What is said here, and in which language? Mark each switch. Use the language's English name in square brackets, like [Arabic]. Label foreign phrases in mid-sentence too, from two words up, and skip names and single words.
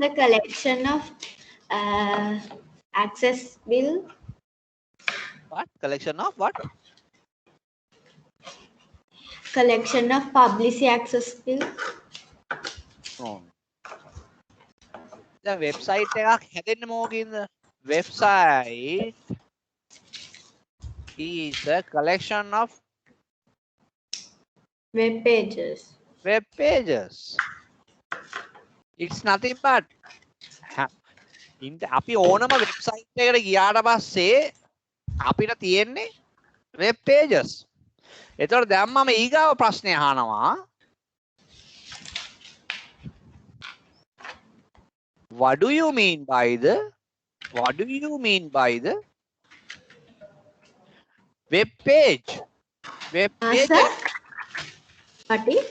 [English] is a collection of accessible what? Collection of what? collection of publicly accessible. No. The website [Sinhala] එකක් හැදෙන්නේ මොකකින්ද? [English] Website is a collection of Web pages. web pages. It's nothing but [Sinhala] අපි ඕනම වෙබ්සයිට් එකකට ගියාට පස්සේ අපිට තියෙන්නේ [English] web pages. [Sinhala] එතකොට දැන් මම ඊගාව ප්‍රශ්නය අහනවා. [English] What do you mean by the web page? Web page. What is?